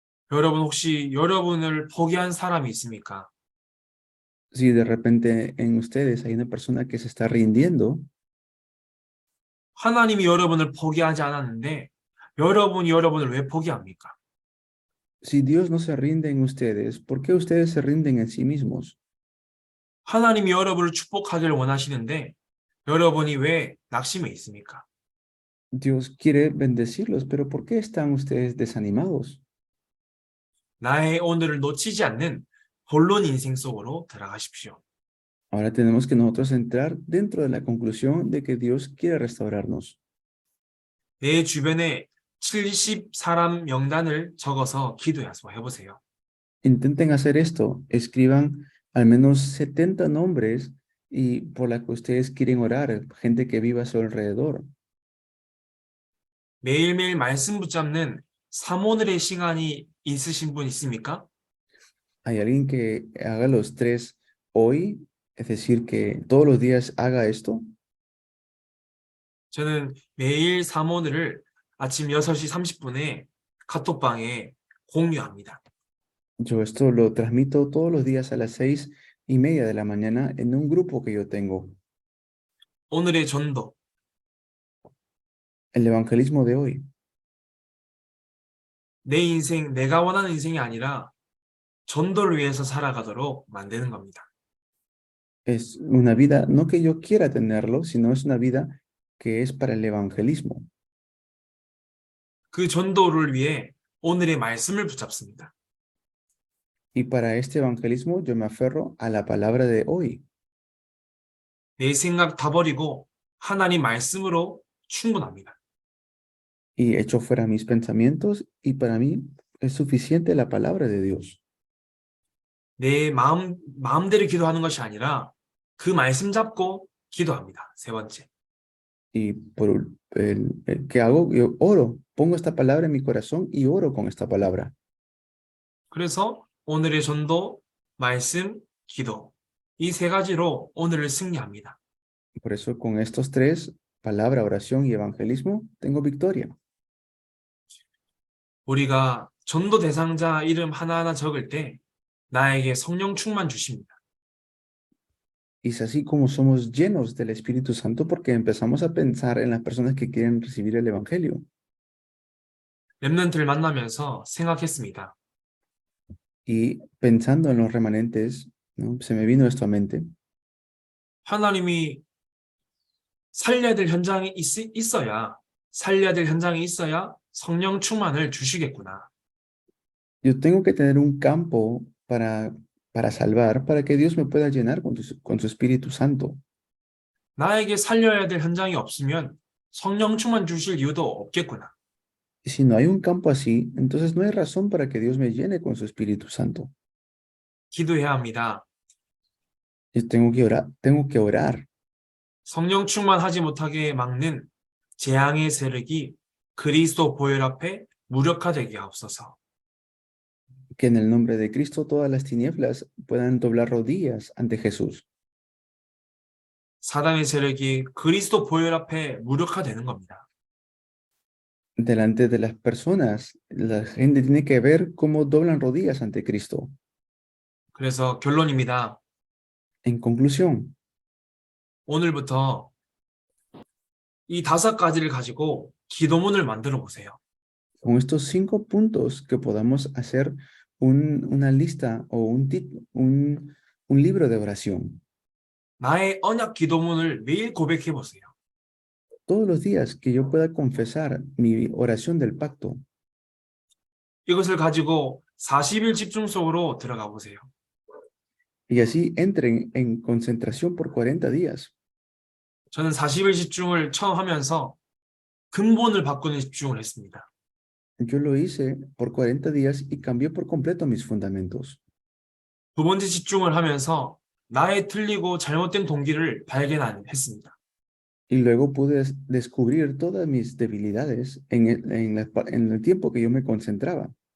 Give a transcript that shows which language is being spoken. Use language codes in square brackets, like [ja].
[ko] 여러분 혹시 여러분을 포기한 사람이 있습니까? [es] Si de repente en ustedes hay una persona que se está rindiendo, [ko] 하나님이 여러분을 포기하지 않았는데 여러분이 여러분을 왜 포기합니까? [es] si Dios no se rinde en ustedes, ¿por qué ustedes se rinden en sí mismos? [ko] 하나님이 여러분을 축복하기를 원하시는데 여러분이 왜 낙심해 있습니까? [es] Dios quiere bendecirlos, pero ¿por qué están ustedes desanimados? [ko] 나의 오늘을 놓치지 않는 본론 인생 속으로 들어가십시오. [es] Ahora tenemos que nosotros entrar dentro de la conclusión de que Dios quiere restaurarnos. [ko] 내 주변에 70사람 명단을 적어서 기도해서 해보세요. [es] Intenten hacer esto, escriban al menos 70 nombres y por la que ustedes quieren orar, gente que viva a su alrededor. [ko] 매일매일 말씀 붙잡는 삼오늘의 시간이 있으신 분 있습니까? [es] ¿Hay alguien que haga los 3 hoy? Es decir, que todos los días haga esto. [ko] 저는 매일 삼오늘을 아침 6시 30분에 카톡방에 공유합니다. [es] Yo esto lo transmito todos los días a las 6:30 de la mañana en un grupo que yo tengo. [ko] 오늘의 전도, [es] El evangelismo de hoy [ko] 내 인생, 내가 원하는 인생이 아니라 전도를 위해서 살아가도록 만드는 겁니다. [es] es una vida, no que yo quiera tenerlo, sino es una vida que es para el evangelismo. [ko] 그 전도를 위해 오늘의 말씀을 붙잡습니다. [es] Y para este evangelismo yo me aferro a la palabra de hoy. [ko] 내 생각 다 버리고 하나님 말씀으로 충분합니다. [es] Y echo fuera mis pensamientos y para mí es suficiente la palabra de Dios. [ko] 내 마음대로 기도하는 것이 아니라 그 말씀 잡고 기도합니다. 세 번째. [es] Y por ¿qué hago? Yo oro, pongo esta palabra en mi corazón y oro con esta palabra. [ko] 그래서 오늘의 전도, 말씀, 기도 이 세 가지로 오늘을 승리합니다. [es] Por eso con estos 3, palabra, oración y evangelismo, tengo victoria. [ko] 우리가 전도 대상자 이름 하나하나 적을 때 나에게 성령 충만 주십니다. [es] Y es así como somos llenos del Espíritu Santo porque empezamos a pensar en las personas que quieren recibir el Evangelio. [ko] 렘넌트를 만나면서 생각했습니다. [es] Y pensando en los remanentes, ¿no? Se me vino esto a mente. [ko] 하나님이 살려야 될 현장이 살려야 될 현장이 있어야 성령 충만을 주시겠구나. [es] Yo tengo que tener un campo para salvar, para que Dios me pueda llenar con su Espíritu Santo. [ko] 나에게 살려야 될 현장이 없으면 성령 충만 주실 이유도 없겠구나. [es] Y si no hay un campo así, entonces no hay razón para que Dios me llene con su Espíritu Santo. [ko] 기도해야 합니다. [es] Yo tengo que orar. [ko] 성령 충만하지 못하게 막는 재앙의 세력이 그리스도 보혈 앞에 무력화되게 하옵소서. [es] Que en el nombre de Cristo todas las tinieblas puedan doblar rodillas ante Jesús. [ko] 사단의 세력이 그리스도 보혈 앞에 무력화되는 겁니다. [es] Delante de las personas, la gente tiene que ver cómo doblan rodillas ante Cristo. [ko] 그래서 결론입니다. [es] En conclusión, [ko] 오늘부터 이 5가지를 가지고 기도문을 만들어 보세요. [es] con estos 5 puntos que podamos hacer una lista o un libro de oración. [ko] 나의 언약 기도문을 매일 고백해 보세요. [es] Todos los días que yo pueda confesar mi oración del pacto. [ko] 이것을 가지고 40일 집중 속으로 들어가 보세요. [es] Y así entren en concentración por 40 días. [ko] 저는 40일 집중을 처음 하면서 근본을 바꾸는 집중을 했습니다. [es] Yo lo hice por 40 días y cambié por completo mis fundamentos. [ko] 두 번째 집중을 하면서 나의 틀리고 잘못된 동기를 발견했습니다. [es] Y luego pude descubrir todas mis debilidades en el tiempo que yo me concentraba.